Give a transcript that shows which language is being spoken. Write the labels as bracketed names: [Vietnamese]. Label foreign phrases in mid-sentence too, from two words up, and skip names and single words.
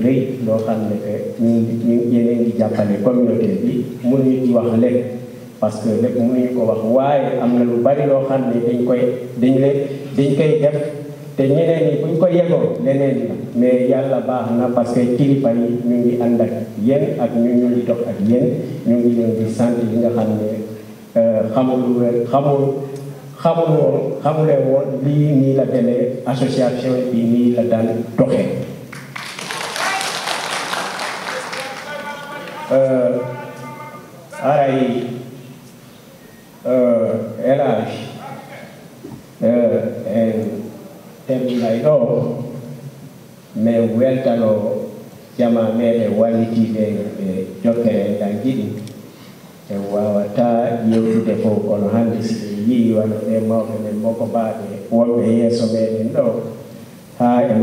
[Wolof] rëy loo xam ne que ñu yeneen di jàppale communauté bi mënuñu ci wax lépp [French] parce que [Wolof] lépp mënuñu ko wax waaye am na lu bari loo xam ne dañ koy def te ñeneen ñi buñ ko yegoo leneen la mais yàlla baax na [French] parce que [Wolof] kilifa yi ñu ngi ànd ak yéen ak ñu ngi dox ak yéen ñu ngi leen di sant li nga xam ne xamulee woon lii nii la demee association bi nii la daan doxee [Fula] aray elage en temminay ɗo mais weltano jama meɗe wallitiɓe ɓe jokkere dan jiɗi e wawata yewtude fof kono hannde si ɓe yii wano ɓe mawɓe men moko mbaaɓe wonɓe yeeso meɗen ɗo haa e